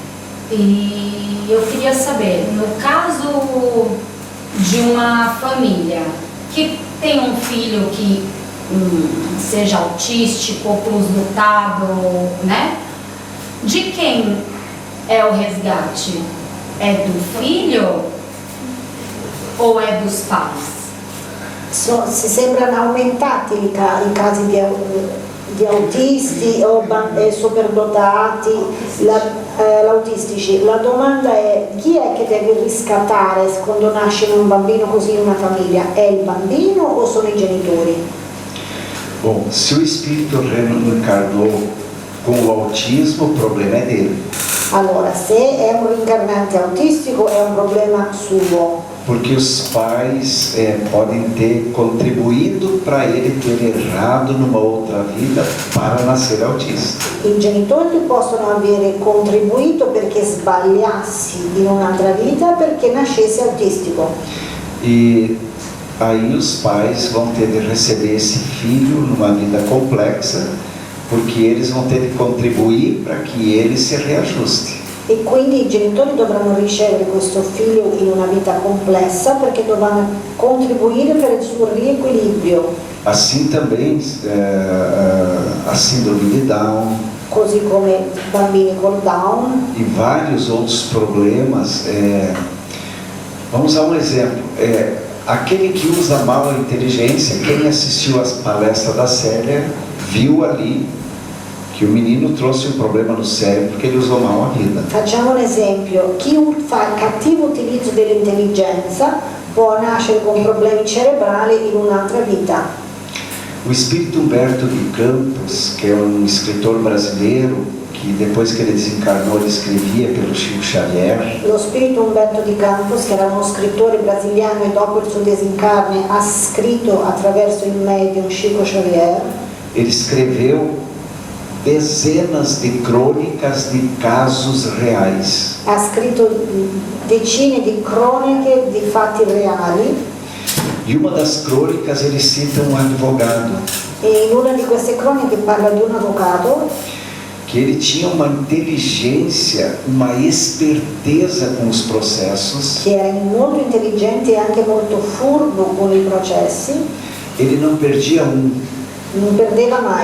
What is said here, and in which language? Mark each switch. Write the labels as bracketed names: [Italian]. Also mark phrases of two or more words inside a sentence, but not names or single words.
[Portuguese] E eu queria saber, no caso de uma família que tem um filho que seja autístico ou transdotado, né? De quem é o resgate? É do filho ou é dos pais? [Italian] Si sembrano aumentati i casi di autisti o superdotati, l'autistici. La domanda è: chi è che deve riscattare quando nasce un bambino così in una famiglia? È il bambino o sono i genitori? [Portuguese] Bom, se o espírito reencarnou com o autismo, o problema é dele. [Italian] Allora, se è un reincarnante autistico è un problema suo. [Portuguese] Porque os pais podem ter contribuído para ele ter errado numa outra vida para nascer autista. [Italian] I genitori possono avere contribuito perché sbagliassi in un'altra vita perché nascesse autistico. [Portuguese] E aí os pais vão ter de receber esse filho numa vida complexa, porque eles vão ter de contribuir para que ele se reajuste. [Italian] E quindi i genitori dovranno ricevere questo figlio in una vita complessa perché dovranno contribuire per il suo riequilibrio. [Portuguese] Assim também a síndrome de Down, [Italian] Così come bambini con Down [Portuguese] e vários outros problemas. Vamos dar um exemplo. Aquele que usa mal a inteligência, quem assistiu às palestras da Célia, viu ali que o menino trouxe um problema no cérebro porque ele usou mal a vida. [Italian] Facciamo un esempio: chi fa cattivo utilizzo dell'intelligenza può nascere con problemi cerebrali in un'altra vita. [Portuguese] O espírito Humberto de Campos, que é um escritor brasileiro, que depois que ele desencarnou ele escrevia pelo Chico Xavier. [Italian] Lo spirito Umberto di Campos, che era uno scrittore brasiliano e dopo il suo desencarne ha scritto attraverso il medium Chico Xavier. [Portuguese] Ele escreveu dezenas de crônicas de casos reais. [Italian] Ha scritto decine di croniche di fatti reali. [Portuguese] E uma das crônicas ele cita um advogado. [Italian] E in una di queste croniche parla di un avvocato [Portuguese] que ele tinha uma inteligência, uma esperteza com os processos. [Italian] che era molto intelligente e anche molto furbo con i processi. [Portuguese] Ele não perdia um. [Italian] Non perdeva mai.